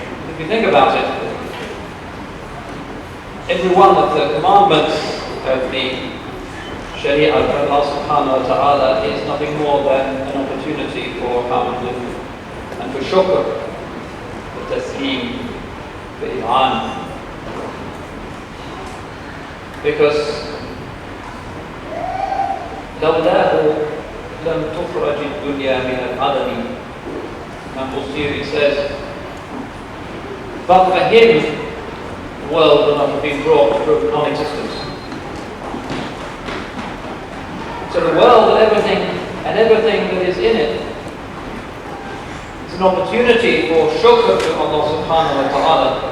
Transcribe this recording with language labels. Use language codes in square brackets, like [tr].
[en] If you think about it, every one of the commandments of the Sharia of Allah subhanahu wa ta'ala is nothing more than an opportunity for hamd and for shukr, for taslim, for i'an. Because [ar] لولاه لم تخرج الدنيا من العدم. [en] Imam Busiri says, but for him, the world would not have been brought to non-existence. So the world and everything that is in it is an opportunity for shukr to Allah subhanahu wa ta'ala.